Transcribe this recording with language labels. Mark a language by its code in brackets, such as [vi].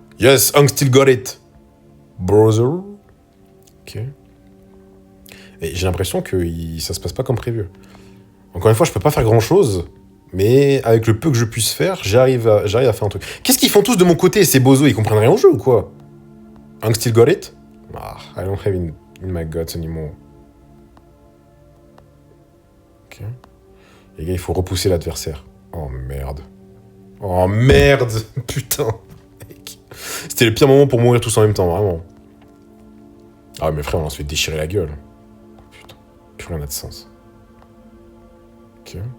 [en] Yes, Hank still got it. Brother. Ok. [fr] Et j'ai l'impression que ça se passe pas comme prévu. Encore une fois, je peux pas faire grand chose, mais avec le peu que je puisse faire, j'arrive à faire un truc. Qu'est-ce qu'ils font tous de mon côté, ces bozos? Ils comprennent rien au jeu ou quoi? [en] Hank still got it? Ah, I don't have in my guts anymore. Ok. [fr] Les gars, il faut repousser l'adversaire. Oh merde. Oh merde. Putain. C'était le pire moment pour mourir tous en même temps, vraiment. Ah, mais frère, on se fait déchirer la gueule. Putain. Plus rien n'a de sens. Ok.